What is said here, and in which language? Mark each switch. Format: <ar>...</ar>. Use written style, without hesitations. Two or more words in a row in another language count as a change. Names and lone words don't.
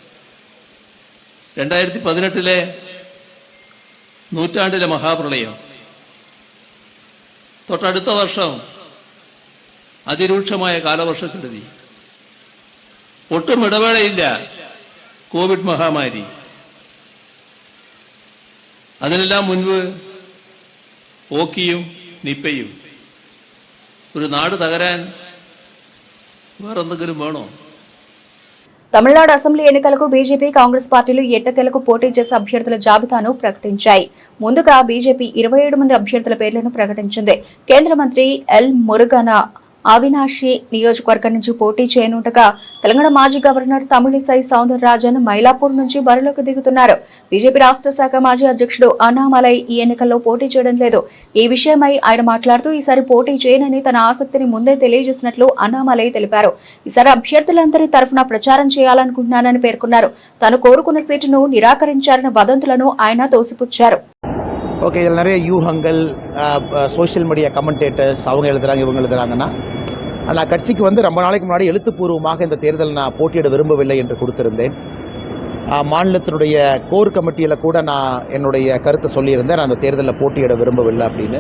<ml>2018 നൂറ്റാണ്ടിലെ മഹാപ്രളയം, തൊട്ടടുത്ത വർഷം അതിരൂക്ഷമായ കാലവർഷക്കെടുതി, ഒട്ടും ഇടവേളയില്ല കോവിഡ് മഹാമാരി. അതിനെല്ലാം മുൻപ് ഓക്കിയും നിപ്പയും. ഒരു നാട് തകരാൻ വേറെന്തെങ്കിലും വേണോ?</ml> <te>తమిళనాడు అసెంబ్లీ ఎన్నికలకు బీజేపీ, కాంగ్రెస్ పార్టీలు ఎట్టకేలకు పోటీ చేసే అభ్యర్థుల జాబితాను ప్రకటించాయి. ముందుగా బీజేపీ 27 మంది అభ్యర్థుల పేర్లను ప్రకటించింది. కేంద్ర మంత్రి ఎల్ మురుగన్ అవినాషి నియోజకవర్గం నుంచి పోటీ చేయనుండగా, తెలంగాణ మాజీ గవర్నర్ తమిళిసై సౌందరరాజన్ మైలాపూర్ నుంచి బరిలోకి దిగుతున్నారు. బీజేపీ రాష్ట్ర శాఖ మాజీ అధ్యక్షుడు అన్నామలై ఈ ఎన్నికల్లో పోటీ చేయడం లేదు. ఈ విషయమై ఆయన మాట్లాడుతూ, ఈసారి పోటీ చేయనని తన ఆసక్తిని ముందే తెలియజేసినట్లు అన్నామలై తెలిపారు. ఈసారి అభ్యర్థులందరి తరఫున ప్రచారం చేయాలనుకుంటున్నానని పేర్కొన్నారు. తాను కోరుకున్న సీటును నిరాకరించారన్న వదంతులను ఆయన తోసిపుచ్చారు.</te> <ta>ஓகே, இதில் நிறைய யூகங்கள்,</ta> <en>social media commentators</en> <ta>அவங்க எழுதுகிறாங்க, இவங்க எழுதுகிறாங்கன்னா, நான் கட்சிக்கு வந்து ரொம்ப நாளைக்கு முன்னாடி எழுத்துப்பூர்வமாக இந்த தேர்தல் நான் போட்டியிட விரும்பவில்லை என்று கொடுத்திருந்தேன். மாநிலத்தினுடைய</ta> <en>core committee-il</en> <ta>கூட நான் என்னுடைய கருத்தை சொல்லியிருந்தேன், நான் அந்த தேர்தலில் போட்டியிட விரும்பவில்லை அப்படின்னு.</ta>